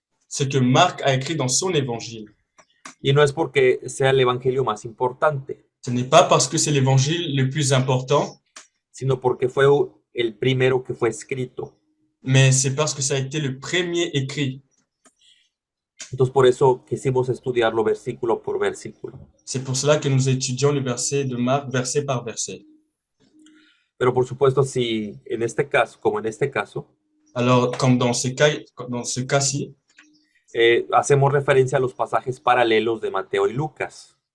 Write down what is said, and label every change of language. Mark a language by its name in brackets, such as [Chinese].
[French] ce que Marc a écrit dans son évangile. [Spanish] Y no es porque sea el Evangelio más importante, [French] Ce n'est pas parce que c'est l'évangile le plus important, [Spanish] sino porque fue el primero que fue escrito. [French] mais c'est parce que ça a été le premier écrit. [Spanish] Entonces por eso quisimos estudiarlo versículo por versículo. [French] C'est pour cela que nous étudions le verset de Marc, verset par verset. [Spanish] Pero por supuesto, si en este caso, como en este caso, [French] Alors, comme dans ce cas-ci, [Spanish] hacemos referencia a los pasajes paralelos de Mateo y Lucas.